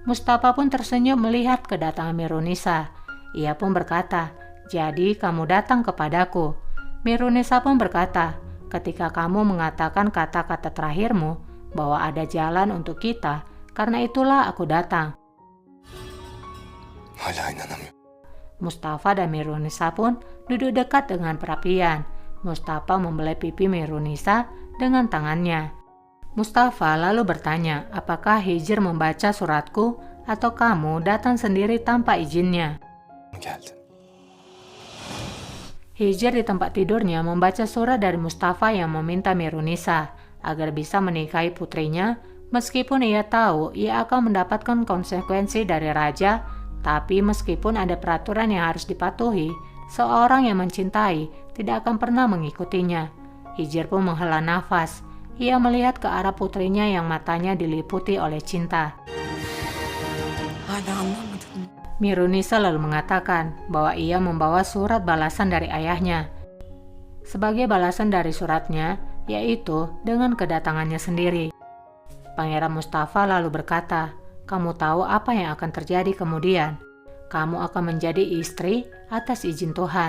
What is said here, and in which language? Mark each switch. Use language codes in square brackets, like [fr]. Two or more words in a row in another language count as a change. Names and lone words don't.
[id] Mustafa pun tersenyum melihat kedatangan Mirunisa. Ia pun berkata, "Jadi kamu datang kepadaku." Mirunisa pun berkata, "Ketika kamu mengatakan kata-kata terakhirmu bahwa ada jalan untuk kita, karena itulah aku datang." [tr] Hala inanamıyorum. [id] Mustafa dan Mirunisa pun duduk dekat dengan perapian. Mustafa membelai pipi Mirunisa dengan tangannya. Mustafa lalu bertanya, apakah Hijr membaca suratku atau kamu datang sendiri tanpa izinnya? [tr] Geldin. [id] Hijr di tempat tidurnya membaca surat dari Mustafa yang meminta Mirunisa agar bisa menikahi putrinya, meskipun ia tahu ia akan mendapatkan konsekuensi dari raja, tapi meskipun ada peraturan yang harus dipatuhi, seorang yang mencintai tidak akan pernah mengikutinya. Hijr pun menghela nafas. Ia melihat ke arah putrinya yang matanya diliputi oleh cinta. [tr] Hala anlamadım. [id] Mirunisa lalu mengatakan bahwa ia membawa surat balasan dari ayahnya. Sebagai balasan dari suratnya, yaitu dengan kedatangannya sendiri. Pangeran Mustafa lalu berkata, "Kamu tahu apa yang akan terjadi kemudian? Kamu akan menjadi istri atas izin Tuhan.